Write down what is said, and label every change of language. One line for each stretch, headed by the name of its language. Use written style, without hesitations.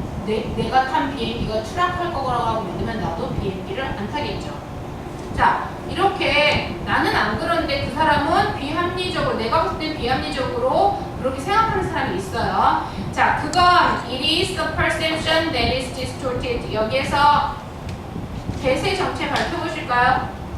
Korean: 내가 탄 비행기가 추락할 거라고 믿으면 나도 비행기를 안 타겠죠. 자, 이렇게 나는 안 그런데 그 사람은 비합리적으로 내가 봤을 때 비합리적으로 그렇게 생각하는 사람이 있어요. 자, 그건
English: it is the perception that is distorted.
Korean: 여기에서 대세 정체 밝혀보실까요?